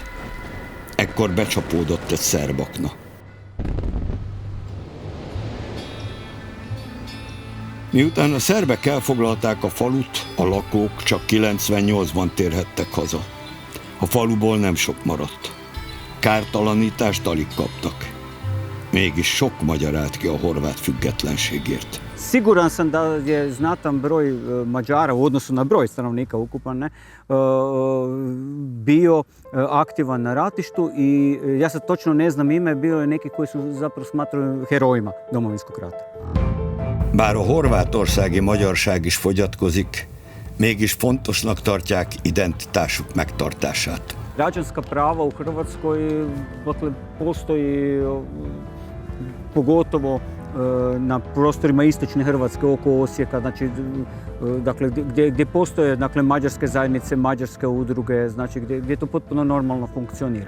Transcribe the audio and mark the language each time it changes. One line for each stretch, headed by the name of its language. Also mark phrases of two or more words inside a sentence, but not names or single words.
Hungarian: Ekkor becsapódott egy szerb akna. Miután a szerbek elfoglalták a falut, a lakók csak 98-ban térhettek haza. A faluból nem sok maradt. Kártalanítást alig kaptak. Mégis sok magyar állt ki a horvát függetlenségért.
Croatian: Siguran sam da je znatan broj Mađara u odnosu na broj stanovnika ukupan bio aktivan na ratištu i ja sad točno ne znam ime, bilo je neki koji su zapravo smatraju herojima Domovinskog rata.
Hungarian: Bár a horvátországi magyarság is fogyatkozik, mégis fontosnak tartják identitásuk megtartását.
Croatian: Građanska prava u Hrvatskoj dakle, postoji pogotovo na prostorima istočne Hrvatske oko Osijeka, znači, dakle, gdje postoje dakle, mađarske zajednice, mađarske udruge, znači, gdje to potpuno normalno funkcionira.